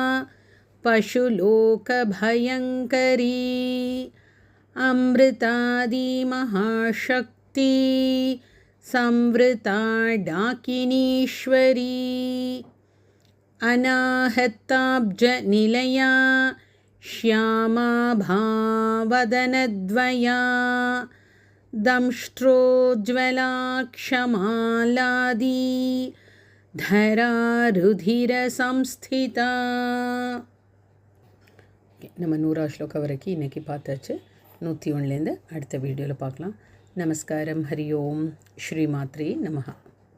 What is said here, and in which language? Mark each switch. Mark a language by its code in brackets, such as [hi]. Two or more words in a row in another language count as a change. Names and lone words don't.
[sa] पशुलोकभयङ्करी अमृतादिमहाशक्ति संवृता डाकिनीश्वरी अनाहताब्जनिलया श्यामा भावदनद्वया दंष्ट्रोज्ज्वला क्षमालादी धरारुधिरसंस्थिता. [ta] நம்ம 100 ஸ்லோகம் வரைக்கும் இன்றைக்கி பார்த்தாச்சு. 101லேருந்து அடுத்த வீடியோவில் பார்க்கலாம். நமஸ்காரம். ஹரி ஓம். [sa] श्री मात्रे नमः.